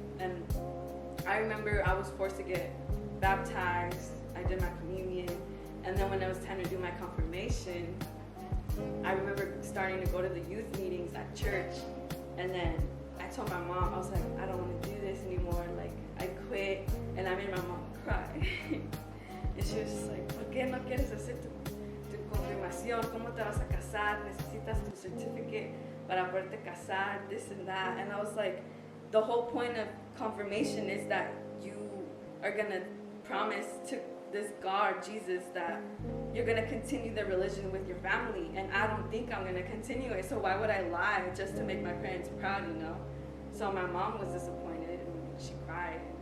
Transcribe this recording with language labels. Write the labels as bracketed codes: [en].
[en] And I remember I was forced to get baptized, I did my communion, and then when it was time to do my confirmation, I remember starting to go to the youth meetings at church, and then I told my mom, I was like, I don't want to do this anymore, like, I quit, and I made my mom cry. And she was just like, [es] ¿por qué no quieres hacer tu confirmación? ¿Cómo te vas a casar? Necesitas tu certificate para poderte casar, [en] this and that. And I was like, the whole point of confirmation is that you are gonna promise to this God, Jesus, that you're gonna continue the religion with your family, and I don't think I'm gonna continue it. So why would I lie just to make my parents proud, you know? So my mom was disappointed and she cried.